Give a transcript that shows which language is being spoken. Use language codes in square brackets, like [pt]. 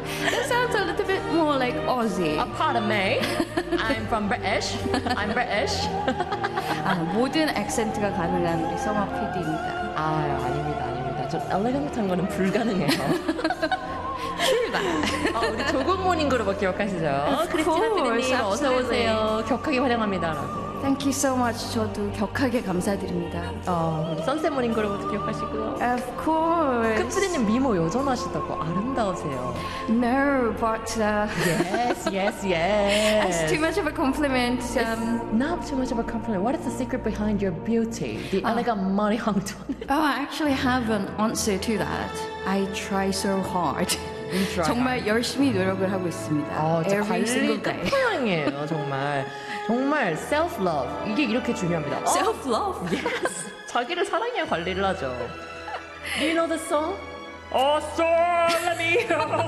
[en] That sounds a little bit more like Aussie. Oh, pardon me. I'm from British. I'm British. [ko] 아, 모든 액센트가 가능한 우리 성화 PD입니다. 아, 아닙니다, 아닙니다. 저 엘레강트한 거는 불가능해요. 우리 조금모닝 그룹을 기억하시죠? 크리스티나 PD님, 어서 오세요. 격하게 환영합니다라고. [en] Thank you so much. [ko] 저도 격하게 감사드립니다. 우리 선셋 모닝 그룹도 기억하시고요. [en] Of course. [ko] 크리스티나님 미모 여전하시다고 아름다우세요. [en] No, but yes, yes, yes. That's too much of a compliment. It's not too much of a compliment. What is the secret behind your beauty? The elegant money hung to it. Oh, I actually have an answer to that. I try so hard. [ko] 정말 열심히 노력을 하고 있습니다. 관리 끝판왕이에요. 정말 정말 self love 이게 이렇게 중요합니다. [en] Self love, yes. [ko] 자기를 사랑해야 관리를 하죠. [en] Do you know the song? Oh, sorry, let me go.